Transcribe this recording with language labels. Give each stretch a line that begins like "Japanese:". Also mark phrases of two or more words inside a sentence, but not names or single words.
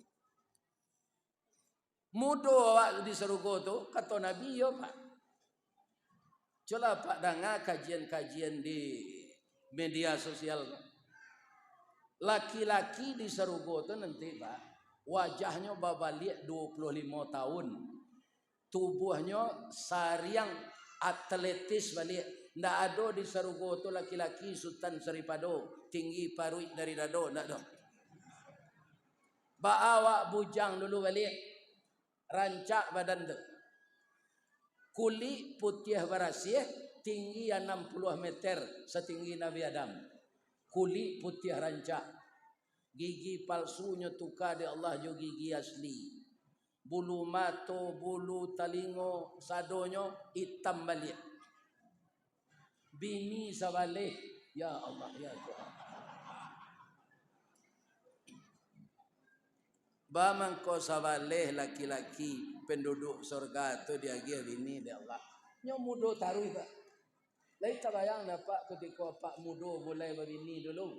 Minangkabau: Mudo awak di surga tu kata Nabi yo Pak.
Indonesian: Coba Pak dengar kajian-kajian di media sosial.
Minangkabau: Laki-laki di surga tu nanti Pak, wajahnya babalik 25 tahun. Tubuhnya sariang atletis balik. Ndak ada di surga tu laki-laki Sultan Saripado tinggi parui dari dado, ndak ada. Ba awak bujang dulu balik. Rancak badan tu.
Indonesian: Kulit putih berasih tinggi 60 meter setinggi Nabi Adam.
Minangkabau: Kulit putih rancak. Gigi palsunya tukar di Allah jo gigi asli. Bulu mato, bulu talingo, sadonyo hitam balik. Bini sabalik, ya Allah, ya Tuhan. Bamang ko sabalik laki-laki penduduk surga tu dia gih bini dia Allah. Nyo mudo taruh Pak. Lai tabayang dapat ketika Pak mudo boleh berbini dulu.